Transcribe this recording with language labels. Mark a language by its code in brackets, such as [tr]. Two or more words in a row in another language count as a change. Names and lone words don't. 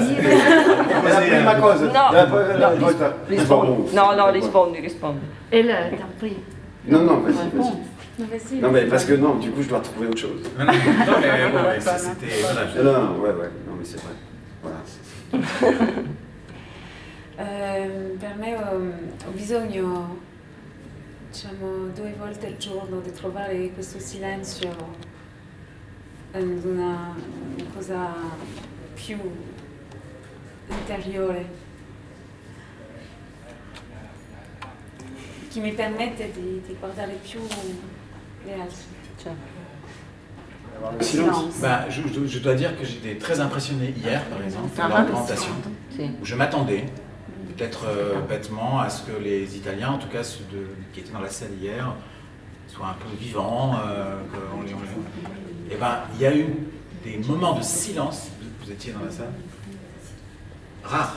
[fr] C'est ma cause. [it] No, rispondi. [fr] Elle t'a pris. Non, vas-y, Réponse. vas-y. Non, mais parce que non, du coup, je dois retrouver autre chose. Non, mais bon, c'était. Voilà. Non, ouais, non, mais c'est vrai. Voilà. [it] Per me ho bisogno, diciamo, 2 volte al giorno di trovare questo silenzio ad una cosa più interiore che mi permette di guardare più gli altri. Cioè, [fr] Le silence. Bah, je dois dire que j'étais très impressionné hier, par exemple, dans la présentation, [it] sì. [fr] où je m'attendais, peut-être bêtement, à ce que les Italiens, en tout cas ceux qui étaient dans la salle hier, soient un peu vivants. Et ben, il y a eu des moments de silence, vous étiez dans la salle, rares.